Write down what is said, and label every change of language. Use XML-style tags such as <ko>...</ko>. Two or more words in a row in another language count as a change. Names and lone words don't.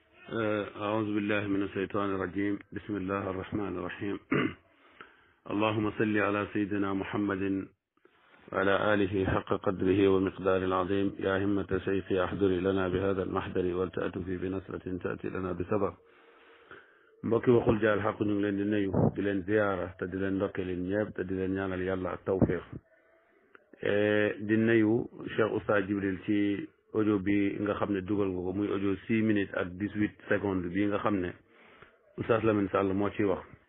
<ar>أعوذ بالله من الشيطان الرجيم بسم الله الرحمن الرحيم اللهم صل على سيدنا محمد وعلى آله حق قدره ومقدار العظيم يا همة شيخي أحضري لنا بهذا المحضر ولتأتي بنصرة تأتي لنا بسبب</ar> <wo>mbokki waxul jaal xaq ñu ngi leen di nuyu di leen ziyaara te di leen ndokkeel ñëpp te di leen ñaanal yàlla ak tawfiq di nuyu Cheikh Oustaz Jibril ci audio bi nga xam ne dugal nga ko muy audio 6 minutes ak 18 secondes bi nga xam ne Oustaz Lamine Sall moo ciy wax</wo>